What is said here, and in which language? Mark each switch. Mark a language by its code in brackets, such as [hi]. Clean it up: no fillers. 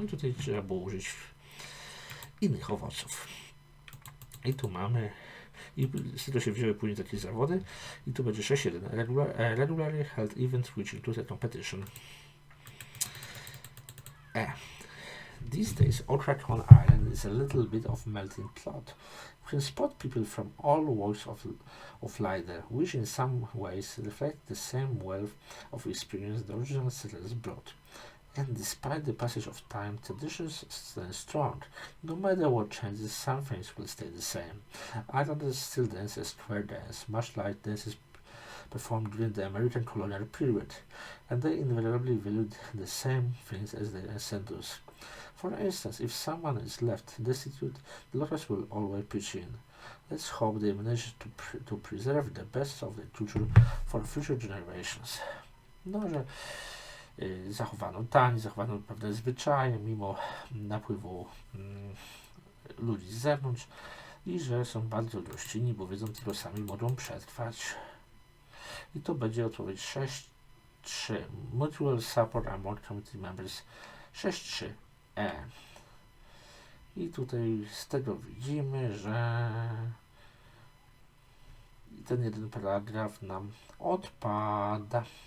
[pl] No i tutaj trzeba było użyć innych owoców. I tu mamy, i z tego się wzięły później takie zawody, i tu będzie 6.1. [en] Regularly held event which includes a competition. These days, Orchaton Island is a little bit of melting pot. You can spot people from all walks of life there, which in some ways reflect the same wealth of experience the original settlers brought. And despite the passage of time, traditions stand strong. No matter what changes, some things will stay the same. Islanders still dance a square dance, much like dances performed during the American colonial period, and they invariably valued the same things as their ancestors. For instance, if someone is left destitute, the locals will always pitch in. Let's hope they manage to preserve the best of the culture for future generations. [pl] No, że zachowano tań, zachowano pewne zwyczaje mimo napływu ludzi z zewnątrz i że są bardzo gościnni, bo wiedzą, tylko sami mogą przetrwać. I to będzie odpowiedź 6.3. [en] Mutual support among community members 6.3. [pl] I tutaj z tego widzimy, że ten jeden paragraf nam odpada.